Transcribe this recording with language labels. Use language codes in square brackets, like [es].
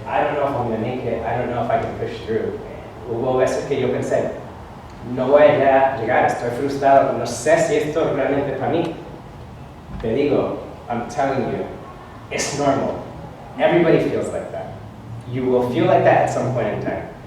[en] I don't know if I'm going to make it. I don't know if I can push through. [es] Hubo veces que yo pensé, no voy a llegar, estoy frustrado, no sé si esto realmente es para mí. Te digo, [en] I'm telling you, it's normal. Everybody feels like that. You will feel like that at some point in time.